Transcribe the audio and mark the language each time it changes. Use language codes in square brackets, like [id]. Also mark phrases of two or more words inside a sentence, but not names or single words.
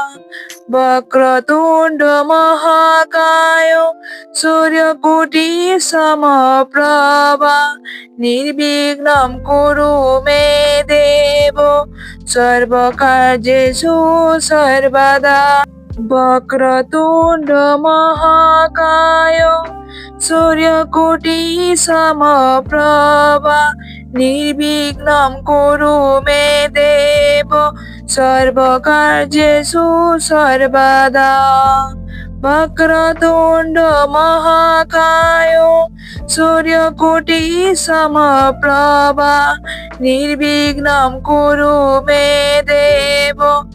[sa] বক্রতুণ্ড মহাকায় সূর্যকোটি সমপ্রভা নির্বিঘ্নং কুরু মে দেব সর্বকার্যেষু সর্বদা। বক্রতুণ্ড মহাকায় सूर्यकोटि समप्रभा निर्विघ्नं कुरु मे देव सर्वकार्येषु सर्वदा वक्रतुण्ड महाकाय सूर्यकोटि समप्रभा निर्विघ्नं कुरु मे देव